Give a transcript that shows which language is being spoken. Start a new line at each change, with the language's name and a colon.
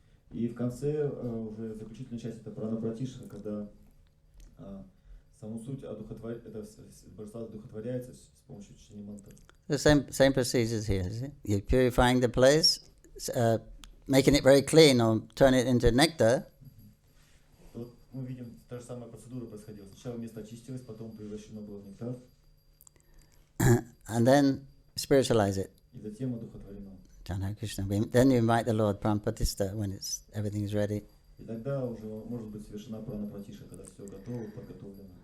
Russian: И в конце, уже заключительная часть, это прана пратишха, когда саму суть божества одухотворяется с помощью чтения мантр.
English: The same procedures here. You're purifying the place, making it very clean, or turn it into nectar.
Russian: Вот мы видим, та же самая процедура происходила. Сначала место очистилось, потом превращено было в нектар.
English: And then spiritualize it.
Russian: И затем одухотворено.
Sanskrit: Hare Krishna.
English: Then you invite the Lord Pram Pratishta when everything is ready.
Russian: И тогда уже может быть совершена прана пратиша, когда все готово, подготовлено.